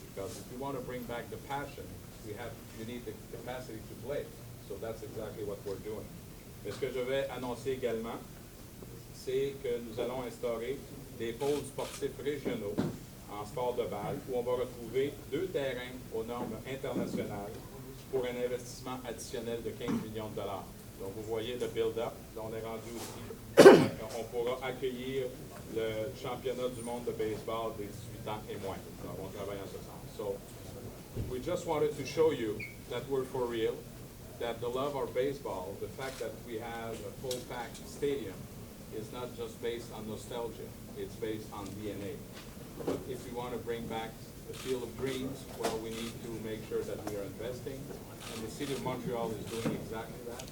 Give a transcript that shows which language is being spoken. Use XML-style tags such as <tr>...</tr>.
<en>Because if you want to bring back the passion, you need the capacity to play. So that's exactly what we're doing.</en> <fr>Mais ce que je vais annoncer également, c'est que nous allons instaurer des pôles sportifs régionaux en sport de balle, où on va retrouver 2 terrains aux normes internationales pour un investissement additionnel de 15 millions de dollars. Donc, vous voyez le build-up. On est rendu aussi, on pourra accueillir le championnat du monde de baseball des 18 ans et moins. Donc, on travaille en ce sens.</fr> <en>So, we just wanted to show you that we're for real, that the love of baseball, the fact that we have a full-packed stadium, is not just based on nostalgia, it's based on DNA. But if we want to bring back the field of dreams, well, we need to make sure that we are investing, and the City of Montreal is doing exactly that.</en>